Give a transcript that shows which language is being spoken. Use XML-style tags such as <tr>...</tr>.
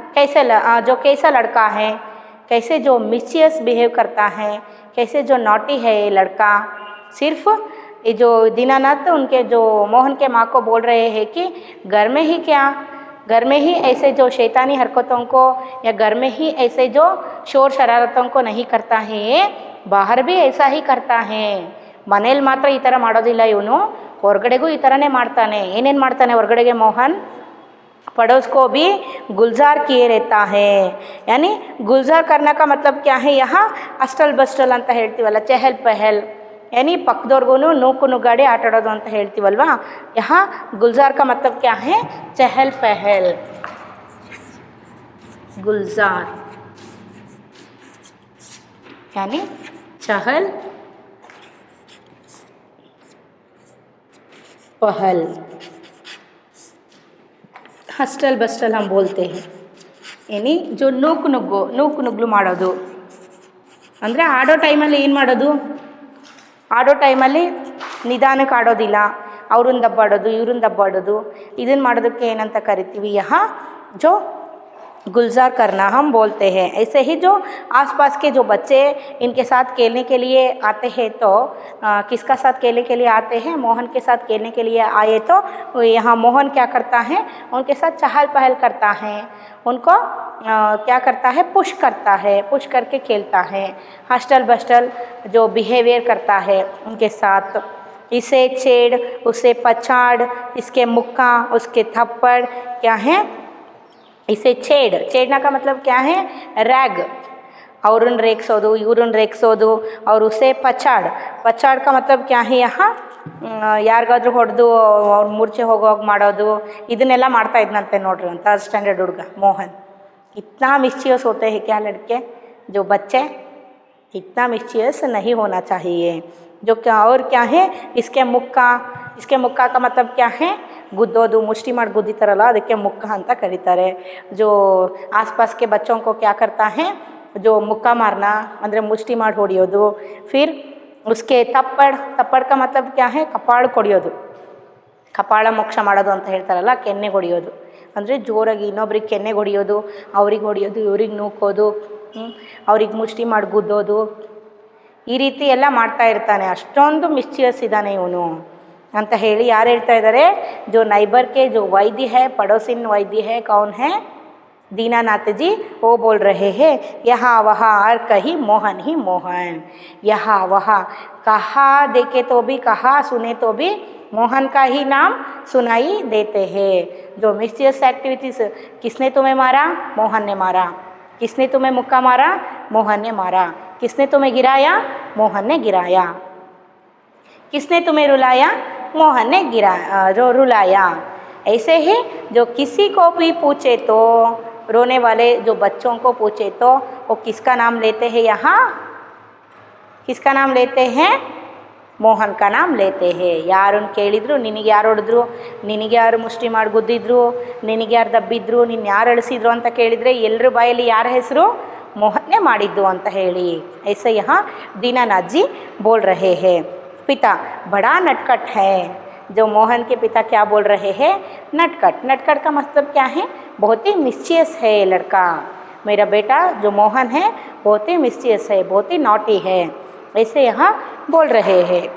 <hi>जो कैसा लड़का है, कैसे जो मिस्चियस बिहेव करता है, कैसे जो नॉटी है ये लड़का। सिर्फ ये जो दीनानाथ उनके जो मोहन के माँ को बोल रहे हैं कि घर में ही क्या, घर में ही ऐसे जो शैतानी हरकतों को या घर में ही ऐसे जो शोर शरारतों को नहीं करता है, बाहर भी ऐसा ही करता है।</hi> <kn>ಮನೇಲಿ ಮಾತ್ರ ಈ ಥರ ಮಾಡೋದಿಲ್ಲ ಇವನು, ಹೊರಗಡೆಗೂ ಈ ಥರನೇ ಮಾಡ್ತಾನೆ। ಏನೇನು ಮಾಡ್ತಾನೆ ಹೊರಗಡೆಗೆ ಮೋಹನ್?</kn> <hi>पड़ोस को भी गुलजार किए रहता है। यानी गुलजार करने का मतलब क्या है? यहाँ</hi> <kn>ಅಷ್ಟಲ್ ಬಸ್ಟಲ್ ಅಂತ ಹೇಳ್ತೀವಲ್ಲ, ಚಹಲ್ ಪಹಲ್,</kn> <hi>यानी</hi> <kn>ಪಕ್ಕದವ್ರಿಗೂ ನೂಕು ನುಗ್ಗಾಡಿ ಆಟಾಡೋದು ಅಂತ ಹೇಳ್ತೀವಲ್ವಾ।</kn> <hi>यहाँ गुलजार का मतलब क्या है? चहल पहल, गुलजार यानी चहल पहल।</hi> <kn>ಹಸ್ಟಲ್ ಬಸ್ಟಲ್</kn> <hi>हम बोलते हैं, यानी जो</hi> <kn>ನೂಕು ನುಗ್ಗಲು ಮಾಡೋದು ಅಂದರೆ ಆಡೋ ಟೈಮಲ್ಲಿ ಏನು ಮಾಡೋದು? ಆಡೋ ಟೈಮಲ್ಲಿ ನಿಧಾನಕ್ಕೆ ಆಡೋದಿಲ್ಲ, ಅವ್ರನ್ನ ದಬ್ಬಾಡೋದು ಇವ್ರನ್ನ ದಬ್ಬಾಡೋದು, ಇದನ್ನು ಮಾಡೋದಕ್ಕೆ ಏನಂತ ಕರಿತೀವಿ?</kn> <hi>यहाँ जो गुलजार करना हम बोलते हैं। ऐसे ही जो आसपास के जो बच्चे इनके साथ खेलने के लिए आते हैं, तो किसका साथ खेलने के लिए आते हैं? मोहन के साथ खेलने के लिए आए तो यहाँ मोहन क्या करता है? उनके साथ चहल पहल करता है, उनको क्या करता है? पुश करता है, पुश करके खेलता है, हस्टल बस्टल जो बिहेवियर करता है उनके साथ। इसे छेड़, उसे पछाड़, इसके मुक्का, उसके थप्पड़ क्या है? इसे छेड़ना का मतलब क्या है?</hi> <kn>रैग, ಅವ್ರನ್ನ ರೇಗಿಸೋದು ಇವ್ರನ್ನ ರೇಗಿಸೋದು।</kn> <hi>और उसे पछाड़ का मतलब क्या है? यहाँ</hi> <kn>ಯಾರಿಗಾದ್ರೂ ಹೊಡೆದು ಅವ್ರು ಮೂರ್ಛೆ ಹೋಗೋವಾಗ ಮಾಡೋದು, ಇದನ್ನೆಲ್ಲ ಮಾಡ್ತಾ ಇದ್ನಂತೆ ನೋಡ್ರಿ ಅಂತ ಸ್ಟ್ಯಾಂಡರ್ಡ್ ಹುಡುಗ मोहन।</kn> <hi>इतना मिस्चियस होते हैं क्या लड़के? जो बच्चे इतना मिस्चियस नहीं होना चाहिए। जो क्या और क्या है? इसके मुक्का का मतलब क्या है?</hi> <kn>गुद्दोದು, मुष्टि ಮಾಡಿ गुद्दितारಲ್ಲ ಅದಕ್ಕೆ ಮುಕ್ಕ ಅಂತ ಕರೀತಾರೆ।</kn> <hi>जो आसपास के बच्चों को क्या करता है? जो मुक्का मारना</hi> <kn>ಅಂದರೆ मुष्टि ಮಾಡಿ ಹೊಡೆಯೋದು।</kn> <hi>फिर उसके थप्पड़ का मतलब क्या है?</hi> <kn>ಕಪಾಳ ಕೊಡಿಯೋದು, ಕಪಾಳ ಮೋಕ್ಷ ಮಾಡೋದು ಅಂತ ಹೇಳ್ತಾರಲ್ಲ, ಕೆನ್ನೆ ಹೊಡೆಯೋದು ಅಂದರೆ ಜೋರಾಗಿ ಇನ್ನೊಬ್ರಿಗೆ ಕೆನ್ನೆ ಹೊಡೆಯೋದು, ಅವ್ರಿಗೆ ಹೊಡೆಯೋದು, ಇವ್ರಿಗೆ ನೂಕೋದು, ಅವ್ರಿಗೆ ಮುಷ್ಟಿ ಮಾಡಿ ಗುದ್ದೋದು, ಈ ರೀತಿ ಎಲ್ಲ ಮಾಡ್ತಾ ಇರ್ತಾನೆ। ಅಷ್ಟೊಂದು ಮಿಸ್ಚಿಯಸ್ ಇದ್ದಾನೆ ಇವನು ಅಂತ ಹೇಳಿ ಯಾರು ಹೇಳ್ತಾ ಇದ್ದಾರೆ?</kn> <hi>जो नाइबर के जो वैद्य है, पड़ोसिन वैद्य है, कौन है? दीनानाथ जी, वो बोल रहे हैं यहाँ वहाँ और कहीं मोहन ही मोहन। यहाँ वहाँ कहा देखे तो भी, कहा सुने तो भी मोहन का ही नाम सुनाई देते हैं। जो मिस्चियस एक्टिविटीज़, किसने तुम्हें मारा? मोहन ने मारा। किसने तुम्हें मुक्का मारा? मोहन ने मारा। किसने तुम्हें गिराया? मोहन ने गिराया। किसने तुम्हें रुलाया? मोहन ने रुलाया। ऐसे ही जो किसी को भी पूछे तो, रोने वाले जो बच्चों को पूछे तो वो किसका नाम लेते हैं? यहाँ किसका नाम लेते हैं? मोहन का नाम लेते हैं।</hi> <kn>ಯಾರನ್ನು ಕೇಳಿದ್ರು, ನಿನಗೆ ಯಾರು ಹೊಡೆದ್ರು, ನಿನಗೆ ಯಾರು ಮುಷ್ಟಿ ಮಾಡಿ ಗುದ್ದಿದ್ರು, ನಿನಗೆ ಯಾರು ದಬ್ಬಿದ್ರು, ನಿನ್ನ ಯಾರು ಅಳಿಸಿದ್ರು ಅಂತ ಕೇಳಿದರೆ ಎಲ್ಲರ ಬಾಯಲ್ಲಿ ಯಾರ ಹೆಸರು? मोहन ಮಾಡಿದ್ದು ಅಂತ ಹೇಳಿ।</kn> <hi>ऐसे यहाँ दीनानाथ जी बोल रहे हैं। पिता बड़ा नटखट है। जो मोहन के पिता क्या बोल रहे हैं? नटखट का मतलब क्या है? बहुत ही मिस्चियस है लड़का। मेरा बेटा जो मोहन है बहुत ही मिस्चियस है, बहुत ही नॉटी है, ऐसे यहाँ बोल रहे हैं।</hi>